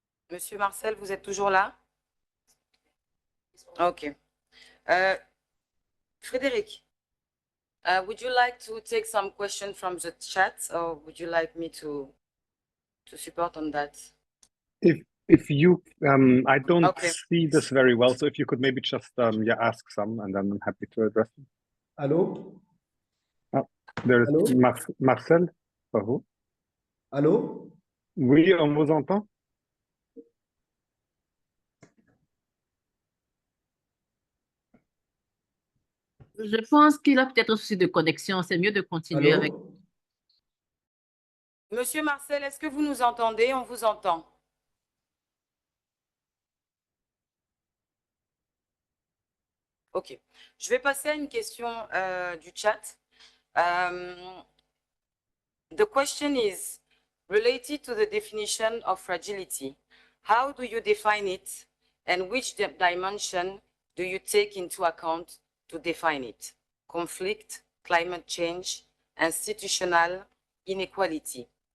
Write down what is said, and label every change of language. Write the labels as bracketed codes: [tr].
[fr] Monsieur Marcel, vous êtes toujours là? OK. [en] Frédéric, would you like to take some questions from the chat, or would you like me to support on that? If you, I don't see this very well, so if you could maybe just ask some, and then I'm happy to address them. [fr] Allô? [en] Oh, there is Marcel. Who? [fr] Allô? Oui, on vous entend. Je pense qu'il a peut-être un souci de connexion. C'est mieux de continuer avec. Monsieur Marcel, est-ce que vous nous entendez? On vous entend. OK. Je vais passer à une question du chat. [en] The question is related to the definition of fragility. How do you define it, and which dimension do you take into account to define it? Conflict, climate change, institutional inequality.